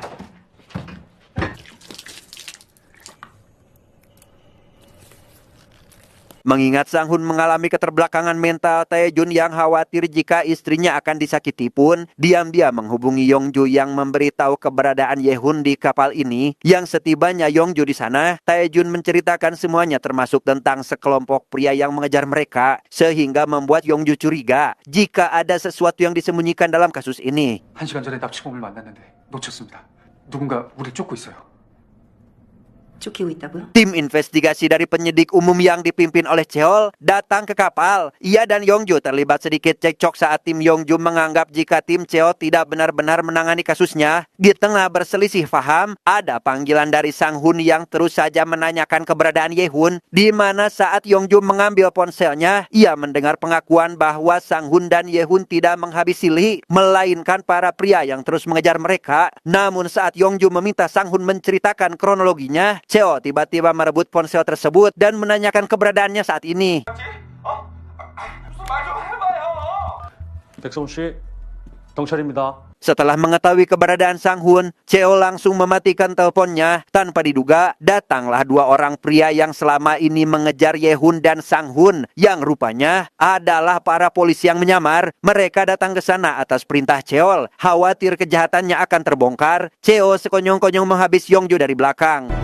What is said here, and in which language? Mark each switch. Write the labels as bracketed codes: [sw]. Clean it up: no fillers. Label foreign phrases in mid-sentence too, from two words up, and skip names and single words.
[id] Mengingat Sang Hun mengalami keterbelakangan mental, Tae-jun yang khawatir jika istrinya akan disakiti pun diam-diam menghubungi Yongju yang memberitahu keberadaan Ye-hun di kapal ini. Yang setibanya Yongju di sana, Tae-jun menceritakan semuanya termasuk tentang sekelompok pria yang mengejar mereka, sehingga membuat Yongju curiga jika ada sesuatu yang disembunyikan dalam kasus ini. [ko] 1시간 전에 납치범을 만났는데 놓쳤습니다. 누군가 우리 쫓고 있어요. 쫓기고 있다고요? [id] Tim investigasi dari penyidik umum yang dipimpin oleh Cheol datang ke kapal. Ia dan Yongju terlibat sedikit cekcok saat tim Yongju menganggap jika tim Cheol tidak benar-benar menangani kasusnya. Di tengah berselisih paham, ada panggilan dari Sang Hun yang terus saja menanyakan keberadaan Ye-hun, di mana saat Yongju mengambil ponselnya, ia mendengar pengakuan bahwa Sang Hun dan Ye-hun tidak menghabisi Lee, melainkan para pria yang terus mengejar mereka. Namun saat Yongju meminta Sang Hun menceritakan kronologinya, Cheo tiba-tiba merebut ponsel tersebut dan menanyakan keberadaannya saat ini. [ko] 백성훈 씨, 경찰입니다. [id] Setelah mengetahui keberadaan Sang Hun, Cheo langsung mematikan teleponnya. Tanpa diduga, datanglah dua orang pria yang selama ini mengejar Ye-hun dan Sang Hun, yang rupanya adalah para polisi yang menyamar. Mereka datang ke sana atas perintah Cheo. Khawatir kejahatannya akan terbongkar, Cheo sekonyong-konyong menghabis Yongju dari belakang.